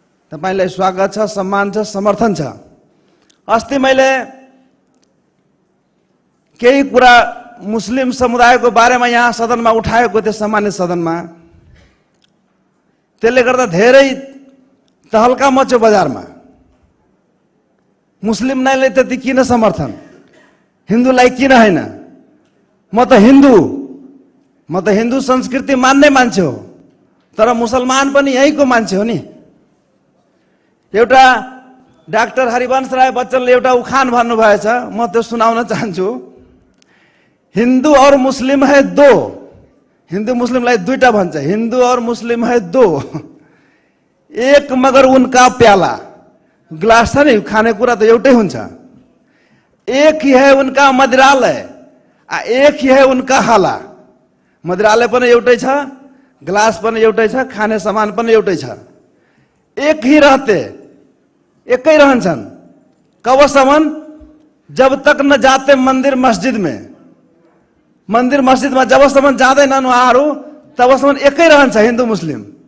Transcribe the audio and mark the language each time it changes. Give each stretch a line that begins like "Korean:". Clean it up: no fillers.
Nepali: तपाईलाई स्वागत छ, सम्मान छ, समर्थन छ। अस्ति मैले केही कुरा मुस्लिम समुदायको बारेमा यहाँ सदनमा उठाएको थिएँ, सामान्य सदनमा। त्यसले गर्दा धेरै तहल्का मच्यो बजारमा। मुस्लिमलाई त्यति किन समर्थन, हिन्दूलाई किन हैन? म त हिन्दू संस्कृति मान्ने मान्छे हो, तर मुसलमान पनि यहीँको मान्छे हो नि। एउटा डाक्टर हरिवंश राय बच्चनले एउटा उखान भन्नुभएछ, म त्यो सुनाउन चाहन्छु।
Hindi: हिन्दू और मुस्लिम है दो,
Nepali: हिन्दू मुस्लिमलाई दुईटा भन्छ,
Hindi: हिन्दू और मुस्लिम है दो, एक मगर उनका प्याला।
Nepali: ग्लास छ नि, खानेकुरा त एउटै हुन्छ।
Hindi: एक ही है उनका मदिरालय, एक ही है उनका हाला।
Nepali: मदिरालय पनि एउटै छ, ग्लास पनि एउटै छ, खाने सामान पनि एउटै छ।
Hindi: एक ही रहते,
Nepali: एकै रहन्छन्। कबसम्म
Hindi: जब तक न जाते मंदिर मस्जिद में,
Nepali: मंदिर मस्जिदमा जबसम्म जाँदैनन् उहाँहरू तबसम्म एकै रहन्छ हिन्दू मुस्लिम।